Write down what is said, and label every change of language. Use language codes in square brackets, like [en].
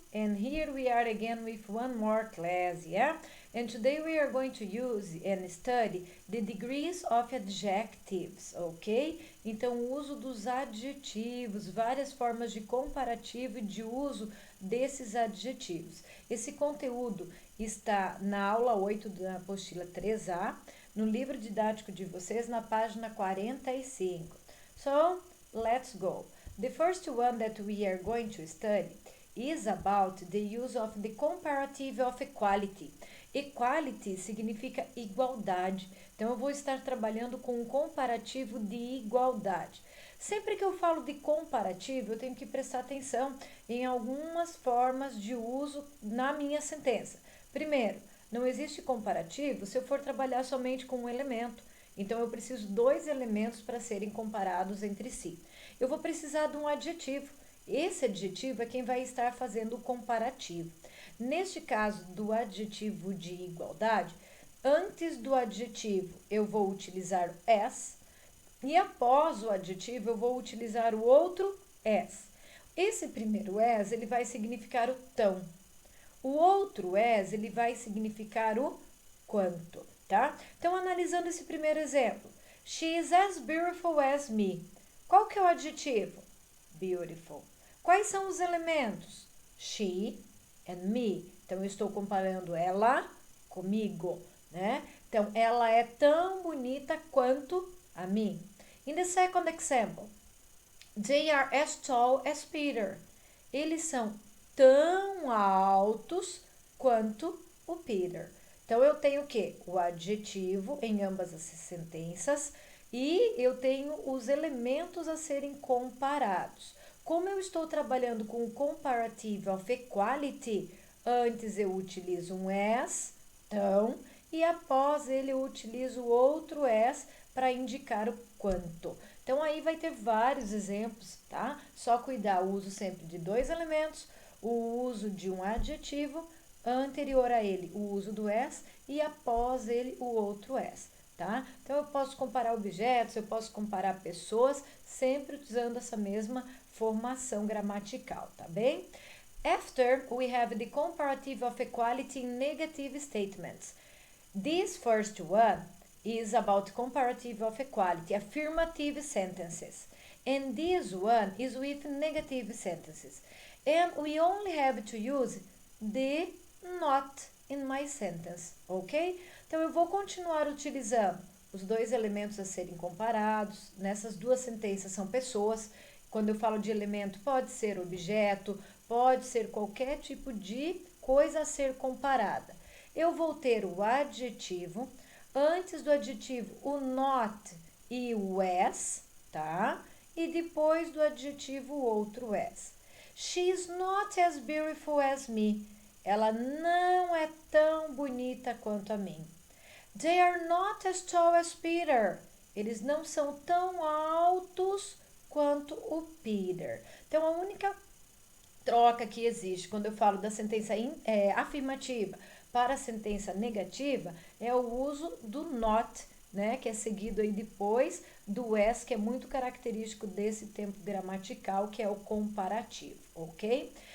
[en] And here we are again with one more class, yeah? And today we are going to use and study the degrees of adjectives, ok? [pt] Então, o uso dos adjetivos, várias formas de comparativo e de uso desses adjetivos. Esse conteúdo está na aula 8 da apostila 3A, no livro didático de vocês, na página 45. [en] So, let's go. The first one that we are going to study is about the use of the comparative of equality. [pt] Equality significa igualdade. Então, eu vou estar trabalhando com um comparativo de igualdade. Sempre que eu falo de comparativo, eu tenho que prestar atenção em algumas formas de uso na minha sentença. Primeiro, não existe comparativo se eu for trabalhar somente com um elemento. Então, eu preciso de dois elementos para serem comparados entre si. Eu vou precisar de um adjetivo. Esse adjetivo é quem vai estar fazendo o comparativo. Neste caso do adjetivo de igualdade, antes do adjetivo eu vou utilizar o as e após o adjetivo eu vou utilizar o outro as. Esse primeiro as, ele vai significar o tão. O outro as, ele vai significar o quanto, tá? Então, analisando esse primeiro exemplo. [en] She is as beautiful as me. [pt] Qual que é o adjetivo? Beautiful. Quais são os elementos? [en] She and me. [pt] Então, eu estou comparando ela comigo, né? Então, ela é tão bonita quanto a mim. [en] In the second example, they are as tall as Peter. [pt] Eles são tão altos quanto o Peter. Então, eu tenho o quê? O adjetivo em ambas as sentenças e eu tenho os elementos a serem comparados. Como eu estou trabalhando com o comparative of equality, antes eu utilizo um as, tão, e após ele eu utilizo outro as para indicar o quanto. Então, aí vai ter vários exemplos, tá? Só cuidar, o uso sempre de dois elementos, o uso de um adjetivo, anterior a ele o uso do as e após ele o outro as, tá? Então, eu posso comparar objetos, eu posso comparar pessoas, sempre usando essa mesma formação gramatical, tá bem? [en] After, we have the comparative of equality in negative statements. This first one is about comparative of equality, affirmative sentences. And this one is with negative sentences. And we only have to use the not in my sentence, ok? [pt] Então, eu vou continuar utilizando os dois elementos a serem comparados. Nessas duas sentenças são pessoas. Quando eu falo de elemento, pode ser objeto, pode ser qualquer tipo de coisa a ser comparada. Eu vou ter o adjetivo, antes do adjetivo o not e o as, tá? E depois do adjetivo o outro as. [en] She is not as beautiful as me. [pt] Ela não é tão bonita quanto a mim. [en] They are not as tall as Peter. [pt] Eles não são tão altos quanto o Peter. Então, a única troca que existe quando eu falo da sentença afirmativa para a sentença negativa é o uso do not, né, que é seguido aí depois do as, que é muito característico desse tempo gramatical, que é o comparativo, ok?